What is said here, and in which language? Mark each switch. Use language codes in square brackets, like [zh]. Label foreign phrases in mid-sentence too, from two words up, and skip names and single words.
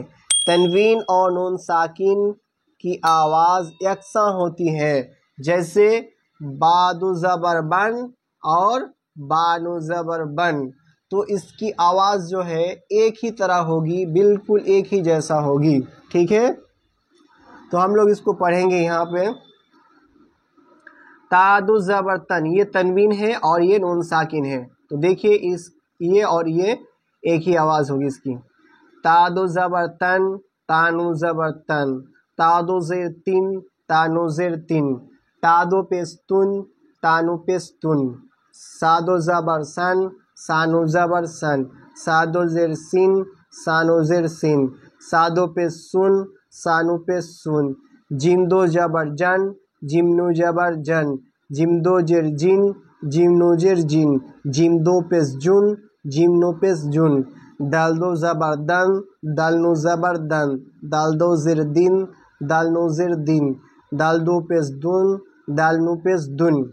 [ur] تنوین اور نون ساکن کی آواز یکساں ہوتی ہے، جیسے بادو زبر بن اور بانو زبر بن، تو اس کی آواز جو ہے ایک ہی طرح ہوگی، بالکل ایک ہی جیسا ہوگی، ٹھیک ہے۔ تو ہم لوگ اس کو پڑھیں گے یہاں پہ۔ تادو زبر تن، یہ تنوین ہے اور یہ نون ساکن ہے، تو دیکھیے یہ اور یہ ایک ہی آواز ہوگی اس کی۔ تادو زبر تن، تانو زبر تن، تادو زیر تن، تانو زیر تن، تادو پیستن، تانو پیستن، سادو زبر سن، سانو زبر سن، سادو زیر سن، سانو زیر سن، سادو پیسن، سانو پیسن، جیم دو زبر جن، جیم نو زبر جن، جیم دو جر جن، جیم نو جر جن، جیم دو پیس جن، جیم نو پیس جن، دال دو زبر دن، دال نو زبر دن، دال دو زر دن، دال نو زر دن، دال دو پیس دن، دال نو پیس دن۔